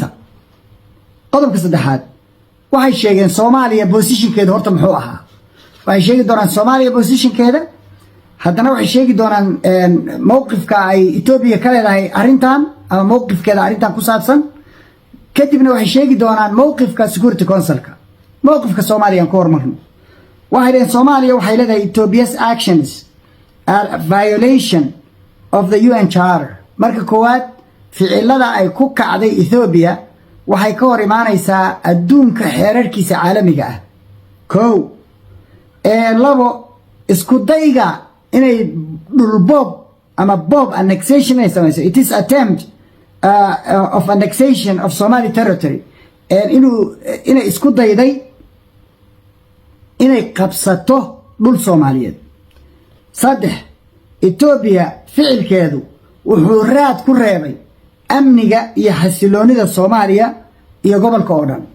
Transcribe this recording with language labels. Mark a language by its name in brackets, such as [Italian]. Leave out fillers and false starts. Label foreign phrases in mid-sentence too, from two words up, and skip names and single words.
[Somali] qodobka saddexaad waxay sheegeen Soomaaliya position-keeda horta muxuu ahaa waxay sheegi doonaan Soomaaliya position-keeda haddana waxay sheegi doonaan mowqifka ay Ethiopia ka leedahay arintan ama mowqifkeeda arintan ku saabsan kadibna waxay sheegi doonaan mowqifka [English] Security Council- [Somali] ka mowqifka Soomaaliya ku hormarno. waxay leeyihiin Soomaaliya waxay leedahay [English] Ethiopia's actions are a violation of the UN Charter. [Somali] marka koowaad ficilada ay ku kacday Ethiopia waxay ka hor imaanaysaa adduunka xeerarkiisa caalamiga ah. labo isku dayga inay dhulboob ama bob annexation ay samayso [English] it is attempt of annexation of Somali territory [Somali] inay isku dayday inay qabsato dhul Soomaaliyeed. saddex Ethiopia ficilkeedu wuxuu raad ku reebay amniga iyo xasiloonida Soomaaliya iyo gobolka oo dhan.